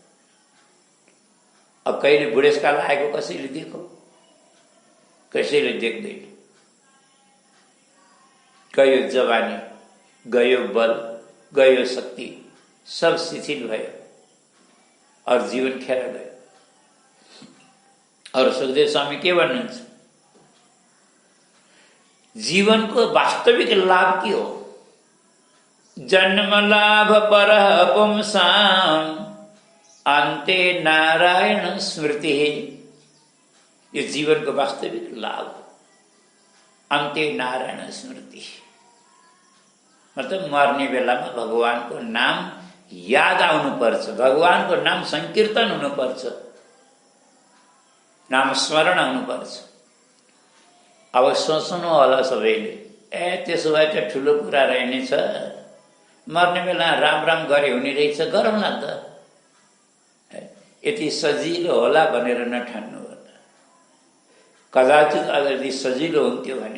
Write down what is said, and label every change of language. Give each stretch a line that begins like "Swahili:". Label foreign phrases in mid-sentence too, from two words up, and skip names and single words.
Nepali: अब कहिले बुढेसकाल आएको कसैले देखो कसैले देख्दैन गयो जवानी गयो बल गयो शक्ति सब शिथिल भयो और जीवन खेर गयो और सुखदेव स्वामी के भन्नुहुन्छ जीवनको वास्तविक लाभ के हो
Sanskrit: जन्म लाभ परः पुंसाम अन्ते नारायण स्मृति
Nepali: यो जीवनको वास्तविक लाभ
Sanskrit: अन्ते नारायण स्मृति
Nepali: मतलब मर्ने बेलामा भगवानको नाम याद आउनुपर्छ भगवानको नाम संकीर्तन हुनुपर्छ नाम स्मरण हुनुपर्छ अब सोच्नु होला सबैले त्यसो भए त ठुलो कुरा रहेनछ मर्ने बेला राम राम गरे हुने रहेछ गरौँला त यति सजिलो होला भनेर नठान्नु होला कदाचित अगर यदि सजिलो हुन्थ्यो